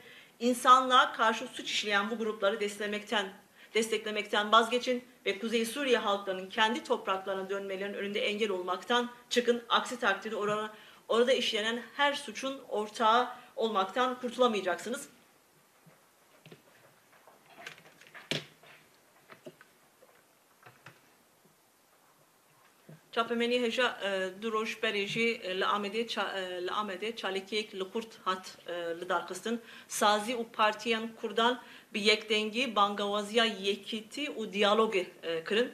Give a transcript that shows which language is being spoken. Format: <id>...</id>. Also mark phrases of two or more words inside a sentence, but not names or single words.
<tr>İnsanlığa karşı suç işleyen bu grupları desteklemekten vazgeçin ve Kuzey Suriye halklarının kendi topraklarına dönmelerinin önünde engel olmaktan çıkın. Aksi takdirde orada işlenen her suçun ortağı olmaktan kurtulamayacaksınız.</tr> <ku>Çapemeni heja duroş berêjî li Amedê çalekiyek li Kurt hat li darxistin. Sazî û partiyan Kurdan bi yekdengî bangawaziya yekîtî û diyalogê kirin.</ku>